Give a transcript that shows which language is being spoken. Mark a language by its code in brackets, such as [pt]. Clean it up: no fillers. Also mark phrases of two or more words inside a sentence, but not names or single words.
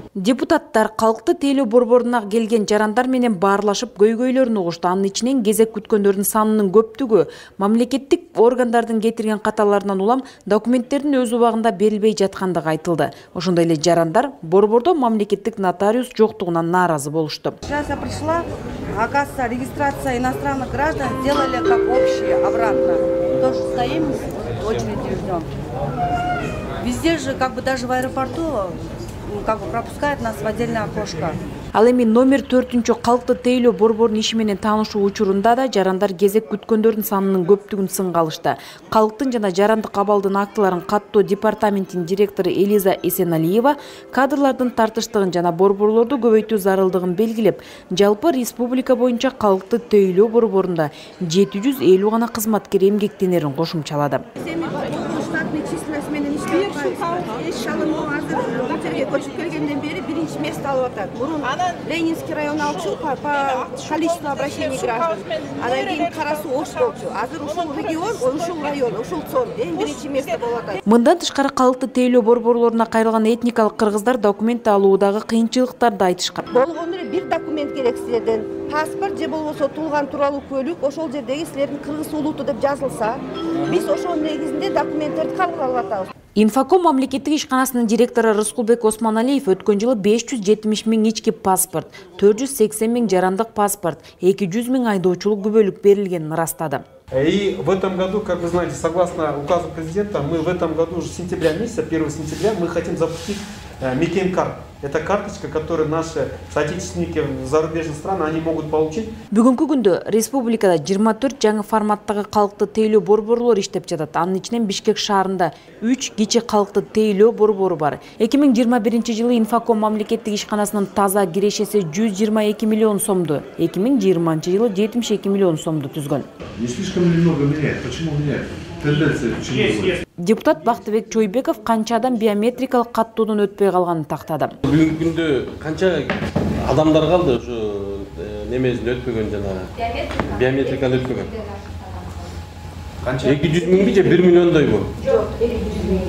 [ky] Депутаттар калкты тейлөө борборуна келген жарандар менен баарлашып көйгөйлөрүн угушту. Анын ичинен кезек күткөндөрдүн санынын көптүгү, мамлекеттик органдардын кетирген каталарынан улам документтердин өз убагында берилбей жаткандыгы айтылды. Ошондой эле жарандар борбордо мамлекеттик нотариус жоктугунан нааразы болушту. [ru] Сейчас я пришла, оказывается, регистрация иностранных граждан сделали как общие обратно. Тоже стоим, очереди ждем. Везде же, как бы даже в аэропорту, как бы пропускают нас в отдельное окошко. [ky] Ал эми номер 4 калкты тейлөө борборунун иши менен таанышуу учурунда да жарандар кезек күткөндөрдүн санынын көптүгүн сынга алышты. Калктын жана жарандык абалдын актыларын каттоо департаментинин директору Элиза Эсеналиева кадрлардын тартыштыгын жана борборлорду көбөйтүү зарылдыгын белгилеп, жалпы республика боюнча калкты тейлөө борборунда 750 гана кызматкер эмгектенерин кошумчалады. Көчүп келгенден бери биринчи место алып атат. [ru] Мурун Ленинский район алчу по количеству обращений граждан. [ky] Анан кийин Карасу Ош болчу. Азыр ушул регион, ушул район, ушул цон эң биринчи место болуп атат. Мындан тышкары калкты тейлөө борборлоруна кайрылган этникалык кыргыздар документ алуудагы кыйынчылыктарды айтышкан. Болгону бир документ керек силерден. Паспорт же болбосо туулган тууралуу куөлүк ошол жердеги силердин кыргыз улууту деп жазылса, биз ошонун негизинде документтерди кабыл алып атабыз. Инфоком мамлекеттик ишканасынын директору Рыскулбек Осмоналиев өткөн жылы 570 000 ички паспорт, 480 000 жарандык паспорт, 200 000 айдоочулук күбөлүк берилгенин ырастады. [ru] И в этом году, как вы знаете, согласно указу президента, мы в этом году уже сентября месяца, 1 сентября, мы хотим запустить Мекен-карт. Это карточка, которую наши соотечественники в зарубежных странах, они могут получить. [ky] Бүгүнкү күндө республикада 24 жаңы форматтагы калкты тейлөө борборлор иштеп жатат. Анын ичинен Бишкек шаарында 3 кичи калкты тейлөө борбору бар. 2021 жылы Инфоком мамлекеттик ишканасынын таза кирешеси 122 миллион сомду, 2020 жылы 72 миллион сомду түзгөн. [ru] Не слишком немного меняет. Почему меняет? Тенденция почему? [ky] Депутат Бактыбек Чойбеков канча адам биометрикалык каттоодон өтпөй калганын тактады. Бүгүнкү күндө канча адамдар калды ушу немесин өтпөгөн жана биометриканы өтпөгөн? Канча? 200 000 же 1 миллиондойбу? Жок, 200 000.